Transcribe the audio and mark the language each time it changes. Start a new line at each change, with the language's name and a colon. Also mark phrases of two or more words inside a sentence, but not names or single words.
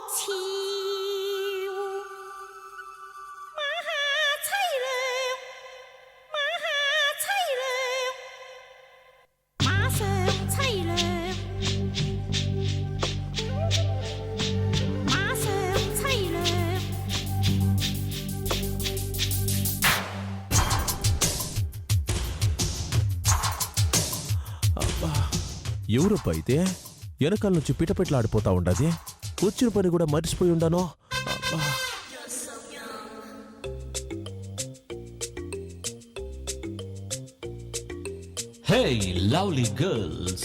Thai: ชิวมาหาใช่เลยมาหาใช่เลยมาเสริมใช่เลยมาเสริมใช่เลย
Telugu: ఎవరబ్బా అయితే వెనకాల నుంచి పిటపిటలాడిపోతా ఉండది వచ్చిన పని కూడా మర్చిపోయి ఉండాను అబ్బా.
English: Hey, lovely girls.